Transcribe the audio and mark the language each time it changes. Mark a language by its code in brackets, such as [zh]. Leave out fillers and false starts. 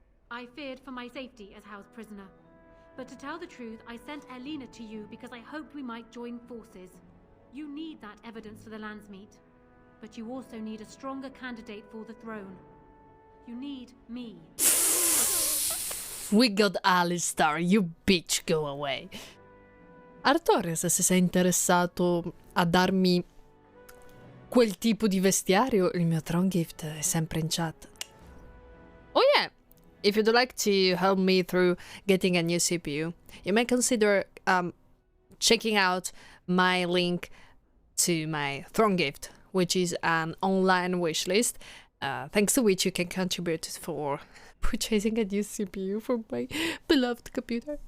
[en] I feared for my safety as Hao's prisoner. But to tell the truth, I sent Elena to you because I hoped we might join forces. You need that evidence for the Landsmeet. But you also need a stronger candidate for the throne. You need me. We got Alistar, you bitch, go away. [it] Artorias, se sei interessato a darmi quel tipo di vestiario, il mio throne gift è sempre in chat. [en] Oh yeah, if you'd like to help me through getting a new CPU, you may consider checking out my link to my throne gift, which is an online wishlist, thanks to which you can contribute for purchasing a new CPU for my beloved computer.